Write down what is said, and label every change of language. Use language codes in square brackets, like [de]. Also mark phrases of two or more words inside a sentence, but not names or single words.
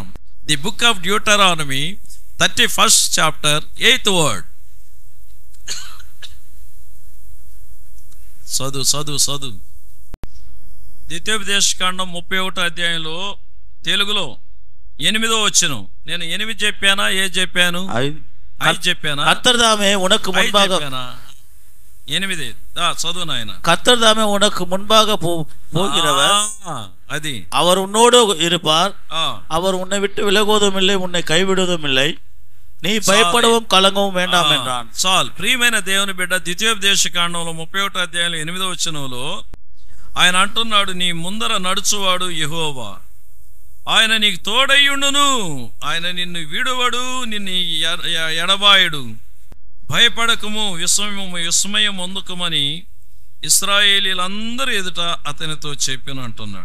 [en] The Book of Deuteronomy 31st chapter 8th word. [te] చదువు. ద్వితీయోపదేశకాండం 31వ అధ్యాయంలో తెలుగులో 8వ వచనం. నేను 8 చెప్పానా, ఏది చెప్పాను? 5 చెప్పానా? [ta] கர்த்தர்தாமே உனக்கு முன்பாக [te] 8 చదువు నాయన. [ta] கர்த்தர்தாமே உனக்கு முன்பாக போகிறவர், [te] అది [ta] அவர் உன்னோடு இருப்பார், அவர் உன்னை விட்டு விலகுவதும் இல்லை, உன்னை கைவிடுவதும் இல்லை, [te] నీ భయపడவும் కలగவும் వేండాం என்றான். చాలు. ప్రియమైన దేవుని బిడ్డ, ద్వితీయోపదేశకాండంలో 31వ అధ్యాయంలో 8వ వచనంలో ఆయన అంటున్నాడు, నీ ముందర నడుచువాడు యెహోవా, ఆయన నీకు తోడయ్యుండును, ఆయన నిన్ను విడువడు, నిన్ను ఎడబాయుడు, భయపడకము, విస్మయం పొందుకమని ఇశ్రాయేలీలందరూ ఎదుట అతనితో చెప్పిన అంటున్నాడు.